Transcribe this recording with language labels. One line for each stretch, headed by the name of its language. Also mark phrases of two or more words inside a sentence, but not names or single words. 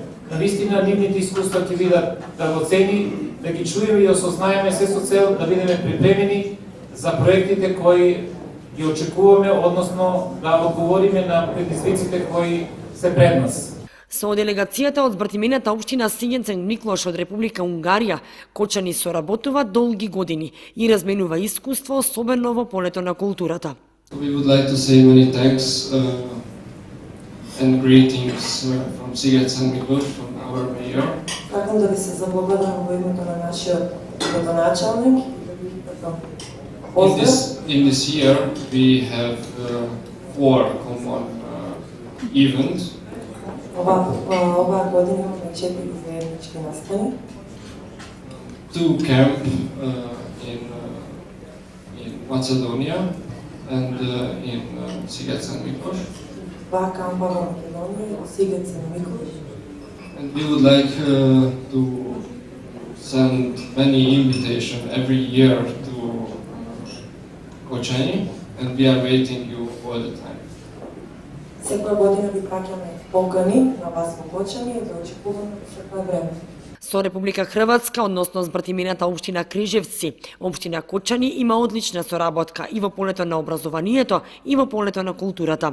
Macedonian: Навистина нивните искуства ќе бидат драгоцени, да ги чуеме и осознаеме се со цел да бидеме припремени за проектите кои ги очекуваме, односно да одговориме на предизвиците кои се пред нас. Со делегацијата од збртимената општина Сињен Миклош од Република Унгарија, Кочани соработува долги години и разменува искуство, особено во полето на културата.
English: We would like to say many thanks and greetings from Sighet Mikuloš, from our mayor.
Macedonian: Сакам да ви се заблагодарам во името на нашиот градоначалник.
English: In this year we have 4 common events.
Macedonian: Оваа година имаме 4 заеднички настани.
English: To camp in Macedonia and in Sighet and Mikosh.
Macedonian: Два кампа во Македонија, Сигет и Микош.
English: And we would like to send many invitations every year to Kočani, and we are waiting you all the time.
Macedonian: Секоја година ви праќаме покани на вас во Кочани и да очекуваме секое време. Со Република Хрватска, односно збратимената општина Крижевци, општина Кочани има одлична соработка и во полето на образованието и во полето на културата.